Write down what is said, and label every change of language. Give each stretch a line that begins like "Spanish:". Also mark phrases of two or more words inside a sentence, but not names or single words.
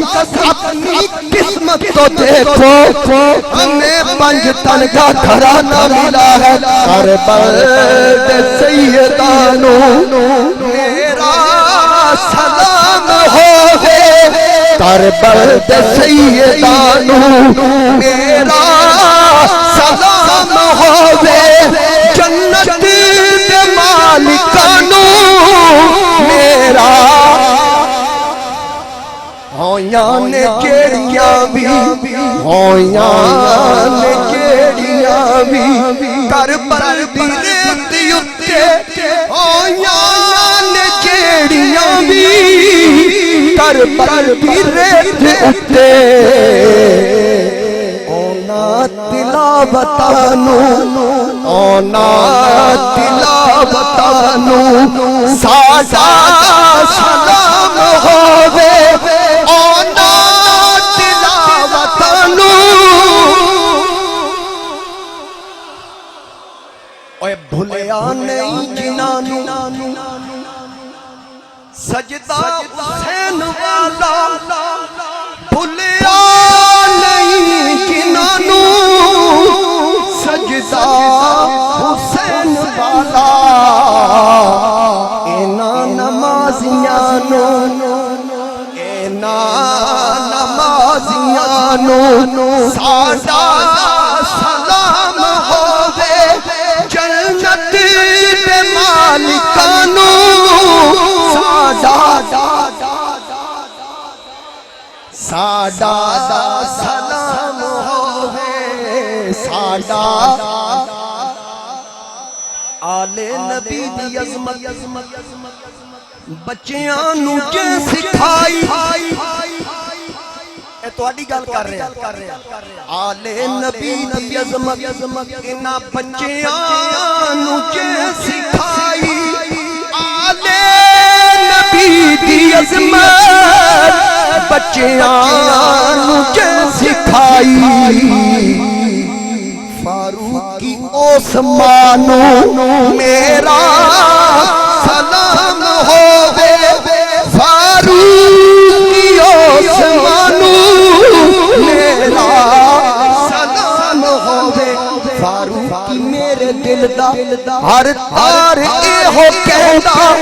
Urdu: اپنی قسمت تو دیکھو ہمیں پنج تن کا گھرانہ ملا ہے
Punjabi: ہر بلد سیدانو میرا سلام ہوئے ہر بلد سیدانو میرا سلام ہوئے جنت دے مالکانو میرا ہویاں نے کیڑیاں بھی ہویاں نے کیڑیاں بھی کربل دی ریت اتے ہویاں نے کیڑیاں بھی کربل دی ریت اتے تلاوتانو اونا تلاوتانو ساڈا سلام ہووے اونا تلاوتانو اوے بھولیا نہیں جنانو سجدہ حسین والا بھولیا نہیں جنانو سجدہ حسین والا اینا نمازیانو اینا نمازیانو ساڈا سلام ہووے جنت دے مالکانو ساڈا سلام ہووے ساڈا آلے نبی دی عظمت بچیاں نو جے سکھائی اے تواڈی گل کر رہے ہیں آلے نبی دی عظمت انہاں بچیاں نو جے سکھائی آلے نبی دی عظمت بچیاں نو جے سکھائی فاروقی عثمانو میرا سلام ہووے فاروقی عثمانو میرا سلام ہووے فاروقی میرے دل دا ہر تار اے ہو کہندا